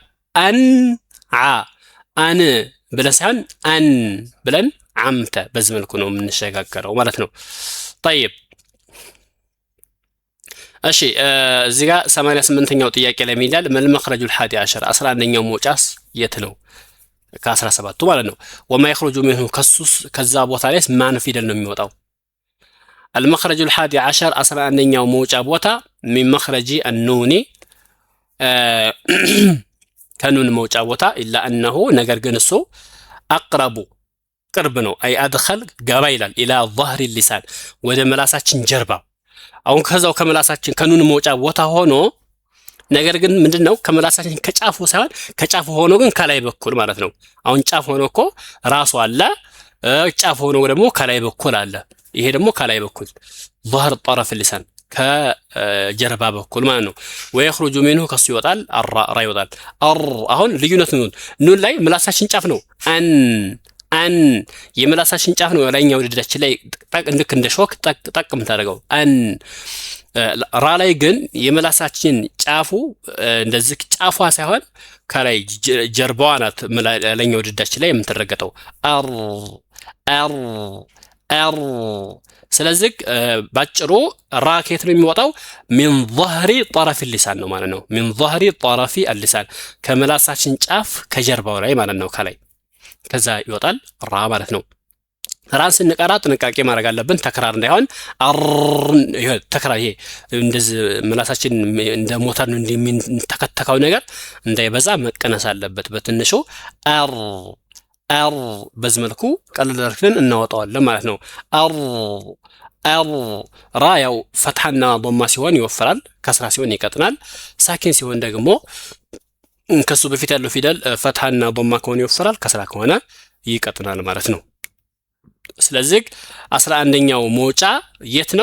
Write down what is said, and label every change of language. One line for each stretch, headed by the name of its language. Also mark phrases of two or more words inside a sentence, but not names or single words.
Amharic: አን ብለን ሳይሆን አን ብለን ዓምተ በዚህ መልኩ ነው የምንሸጋገረው ማለት ነው። طيب እሺ እዚህ ጋር 88ኛው ጥያቄ ላይ ይላል
Arabic: ما المخرج الحادي عشر
Amharic: 11ኛው መውጫስ የት ነው? ከ17ቱ ማለት ነው።
Arabic: وما يخرج منه
Amharic: ከዛ ቦታ ላይ ማን ፊደል ነው የሚወጣው?
Arabic: المخرج الحادي عشر
Amharic: 11ኛው መውጫ ቦታ
Arabic: من مخرج النون
Amharic: ከኑን መውጫ ቦታ
Arabic: إلا أنه
Amharic: ነገር ግን እሱ አቅረቡ ቅርብ ነው።
Arabic: أي أدخل
Amharic: ገባ ይላል
Arabic: إلى ظهر اللسان
Amharic: ወደ ምላሳችን ጀርባ። አሁን ከዛው ከምላሳችን ከኑን መውጫ ቦታ ሆኖ ነገር ግን ምንድነው ከምላሳችን ከጫፉ ሳይሆን ከጫፉ ሆኖ ግን ከላይ በኩል ማለት ነው። አሁን ጫፍ ሆኖ እኮ ራሱ አለ፣ ጫፍ ሆኖ ደግሞ ከላይ በኩል አለ። ይሄ ደግሞ ከላይ በኩል
Arabic: ظهر طرف اللسان
Amharic: ከጀርባ በኩል ማለት ነው።
Arabic: ويخرج منه
Amharic: ከሱ ይወጣል ራ ይወጣል። አሁን ልዩነት ኑን ላይ ምላሳችን ጫፍ ነው። አን የምላሳችን ጫፍ ነው ላይኛው ድዳችን ላይ ጠቅ ልክ እንደ ሾክ ጠቅ የምታደርገው አን። ራ ላይ ግን የምላሳችን ጫፉ እንደዚህ ጫፏ ሳይሆን ከላይ ጀርባዋ ናት ላይኛው ድዳችን ላይ የምትረገጠው አር። ስለዚህ ባጭሩ ራ ከየት ነው የሚወጣው?
Arabic: من ظهر طرف اللسان
Amharic: ነው ማለት ነው።
Arabic: من ظهر طرف اللسان
Amharic: ከምላሳችን ጫፍ ከጀርባው ላይ ማለት ነው ከላይ ከዛ ይወጣል ራ ማለት ነው። ራን ስንቀራ ጥንቃቄ ማድረግ አለብን ተክራር እንዳይሆን። ተክራር ይሄ እንደዚህ ምላሳችን እንደ ሞተር እንደሚተከተከው ነገር እንዳይበዛ መቀነስ አለበት በትንሹ አር በዚህ መልኩ ቀለል አድርገን እናወጣዋለን ማለት ነው። አር ራ ያው ፈትሐና ዶማ ሲሆን ይወፍራል፣ ከስራ ሲሆን ይቀጥናል። ሳኪን ሲሆን ደግሞ ከሱ በፊት ያለው ፊደል ፈትሐና ዶማ ከሆነ ይወፍራል፣ ከስራ ከሆነ ይቀጥናል ማለት ነው። ስለዚህ 11ኛው መውጫ የት ነው?